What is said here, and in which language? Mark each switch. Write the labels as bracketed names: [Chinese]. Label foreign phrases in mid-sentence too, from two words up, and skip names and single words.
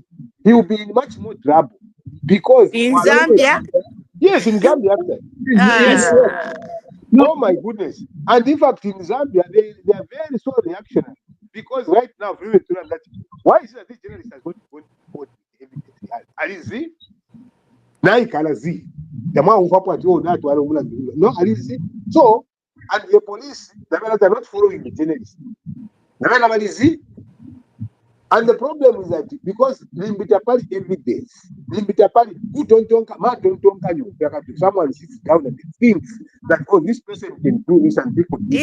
[English] He will be in much more trouble. Because in Zambia? Yes, in Zambia. Yes. Oh my goodness. And in fact, in Zambia, they are very so reactionary. Because right now, why is it that this journalist has got to go to evidence? [Nyanja] Alizi? Naikalazi. No, Alizi. [English] So, and the police, they are not following the journalist. And the problem is that because limbitapali evidence, who don't someone sits down and thinks that this person can do this and people do